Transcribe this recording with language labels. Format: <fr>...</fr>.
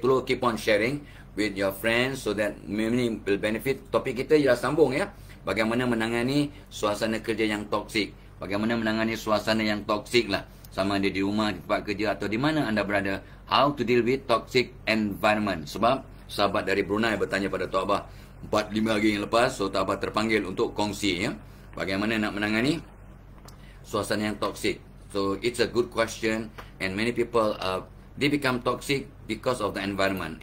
<en>Tolong keep on sharing with your friends so that many will benefit.</en> <ms>Topik kita ialah sambung, ya. Bagaimana menangani suasana kerja yang toksik. Bagaimana menangani suasana yang toksik lah. Sama ada di rumah, di tempat kerja atau di mana anda berada.</ms> <en>How to deal with toxic environment.</en> <ms>Sebab sahabat dari Brunei bertanya pada Tok Abah 4-5 hari yang lepas. So Tok Abah terpanggil untuk kongsi, ya. Bagaimana nak menangani suasana yang toksik.</ms> <en>So it's a good question. And many people they become toxic because of the environment.</en>